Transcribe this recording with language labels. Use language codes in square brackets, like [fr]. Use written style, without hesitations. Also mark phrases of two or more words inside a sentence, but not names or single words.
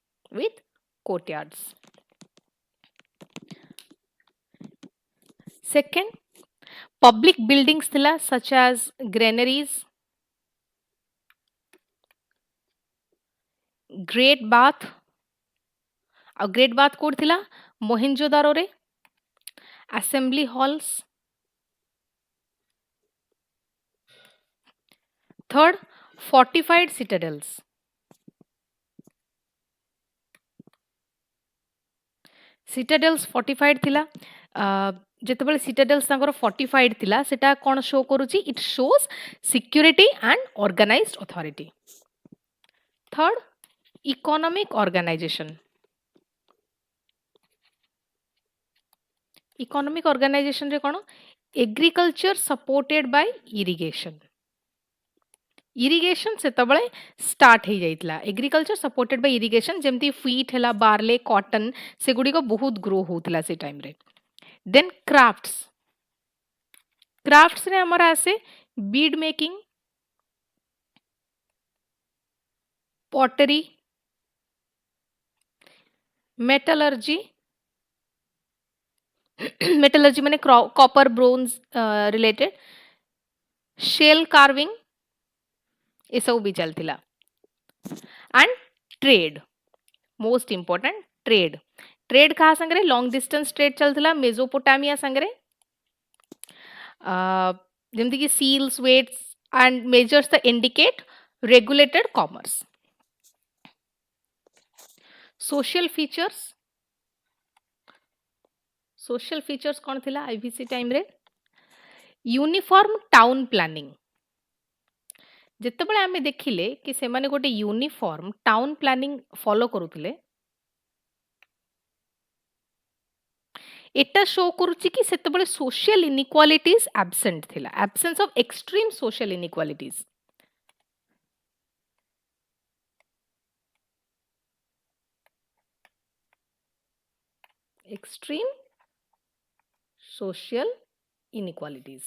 [en] with courtyards. Second, public buildings thila such as granaries, great bath. [or] ଆଉ [en] great bath [or] କୋଉଠି ଥିଲା? ମୋହେଞ୍ଜୋଦାରୋରେ। [en] assembly halls. Third, fortified citadels. citadels fortified ଥିଲା। [or] ଯେତେବେଳେ citadels ତାଙ୍କର fortified ଥିଲା ସେଟା କ'ଣ show କରୁଛି? [en] It shows security and organized authority. Third, economic organization. economic organization [or] ରେ କ'ଣ? [en] agriculture supported by irrigation. [or] irrigation ସେତେବେଳେ start ହେଇଯାଇଥିଲା। [en] agriculture supported by irrigation [or] ଯେମିତି wheat ହେଲା, [en] barley, cotton [or] ସେଗୁଡ଼ିକ ବହୁତ grow ହଉଥିଲା ସେ ଟାଇମରେ। [en] then crafts. crafts [or] ରେ ଆମର ଆସେ [en] bead making, pottery, metallurgy metallurgy [or] ମାନେ [en] copper, bronze related, shell carving [or] ଏସବୁ ବି ଚାଲିଥିଲା। [en] and trade, most important trade. [or] trade କାହା ସାଙ୍ଗରେ? [en] long distance trade [or] ଚାଲିଥିଲା ମେସୋପୋଟାମିଆ ସାଙ୍ଗରେ। ଯେମିତିକି [en] seals, weights and measures that indicate regulated commerce. social features. social features [or] କ'ଣ ଥିଲା IBC ଟାଇମରେ? [en] uniform town planning. [or] ଯେତେବେଳେ ଆମେ ଦେଖିଲେ କି ସେମାନେ ଗୋଟେ [en] uniform town planning follow [or] କରୁଥିଲେ, এটা শো କରୁଛି କି ସେତେବେଳେ [en] social inequalities absent [or] ଥିଲା, [en] absence of extreme social inequalities. extreme social inequalities.